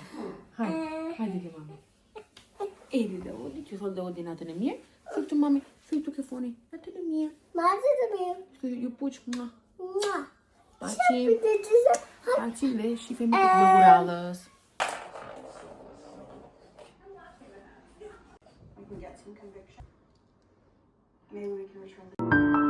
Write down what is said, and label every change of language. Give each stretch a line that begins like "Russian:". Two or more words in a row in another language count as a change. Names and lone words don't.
Albanian: Hajde ke mami. Edi dhe odi, që thot dhe odi natën e mirë. Thuj të mami, thuj të ke foni. Natën e mirë. Natën e mirë. Thuj ju puq mua. Mua. Paqim dhe shifemi të vlogurallës.
English: We can get some conviction. Maybe we can return the